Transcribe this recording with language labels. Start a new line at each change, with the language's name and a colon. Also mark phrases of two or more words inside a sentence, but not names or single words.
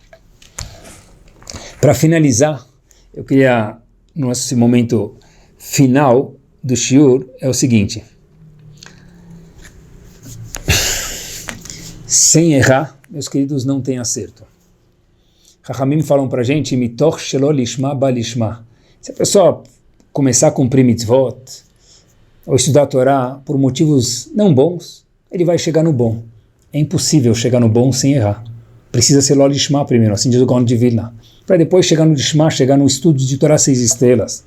Portuguese: Para finalizar, eu queria, nesse momento final do shiur, é o seguinte. Sem errar, meus queridos, não tem acerto. Chachamim falam para a gente,
Hebrew: מתוך שלא לשמה בא לשמה.
Portuguese: Se a pessoa começar a cumprir mitzvot, ou estudar a Torá por motivos não bons, ele vai chegar no bom. É impossível chegar no bom sem errar. Precisa ser
Hebrew: לא לשמה
Portuguese: primeiro, assim diz o Gaon de Vilna. Para depois chegar no lishma, chegar no estudo de Torá 6 estrelas.